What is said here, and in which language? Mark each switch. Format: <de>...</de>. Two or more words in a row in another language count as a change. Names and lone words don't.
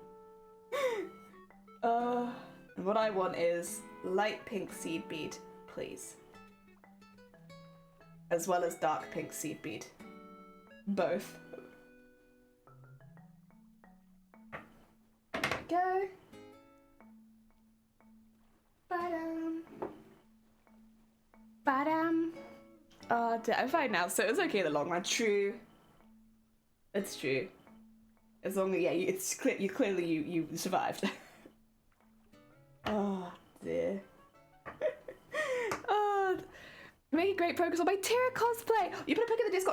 <en>And what I want is light pink seed bead, please. As well as dark pink seed bead. Both. There we go. Ba-dum. Ba-dum. Oh, I'm fine now, so it's okay in the long run. True. It's true. As long as, yeah, it's clear, you survived. Oh dear. Oh, making great progress on my Tira cosplay. You put a pic in the Discord.</en>